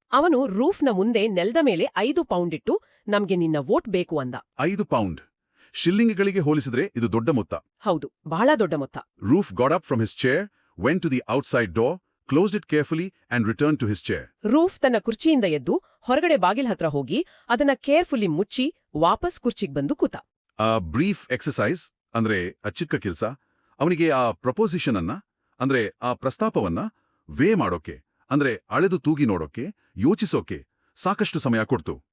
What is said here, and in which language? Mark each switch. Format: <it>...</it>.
<kn>ಅವನು ರೂಫ್ನ ಮುಂದೆ ನೆಲದ ಮೇಲೆ 5 ಪೌಂಡ್ ಇಟ್ಟು, ನಮ್ಗೆ ನಿನ್ನ ವೋಟ್ ಬೇಕು ಅಂದ. 5 ಪೌಂಡ್ ಶಿಲ್ಲಿಂಗ್ಗಳಿಗೆ ಹೋಲಿಸಿದ್ರೆ ಇದು ದೊಡ್ಡ ಮೊತ್ತ. ಹೌದು, ಬಹಳ ದೊಡ್ಡ ಮೊತ್ತ.</kn> <en>Roof got up from his chair, went to the outside door, closed it carefully and returned to his chair.</en> <kn>Roof ತನ್ನ ಕುರ್ಚಿಯಿಂದ ಎದ್ದು ಹೊರಗಡೆ ಬಾಗಿಲ್ ಹತ್ರ ಹೋಗಿ ಅದನ್ನ ಕೇರ್ಫುಲ್ಲಿ ಮುಚ್ಚಿ ವಾಪಸ್ ಕುರ್ಚಿಗ್ ಬಂದು ಕೂತ. ಆ</kn> <en>brief exercise</en> <kn>ಅಂದ್ರೆ ಚಿಕ್ಕ ಕೆಲ್ಸ ಅವನಿಗೆ ಆ ಪ್ರಪೋಸಿಷನ್ ಅನ್ನ ಅಂದ್ರೆ ಆ ಪ್ರಸ್ತಾಪವನ್ನ ವೇ ಮಾಡೋಕೆ, ಅಂದ್ರೆ ಅಳೆದು ತೂಗಿ ನೋಡೋಕೆ, ಯೋಚಿಸೋಕೆ ಸಾಕಷ್ಟು ಸಮಯ ಕೊಡ್ತು.</kn>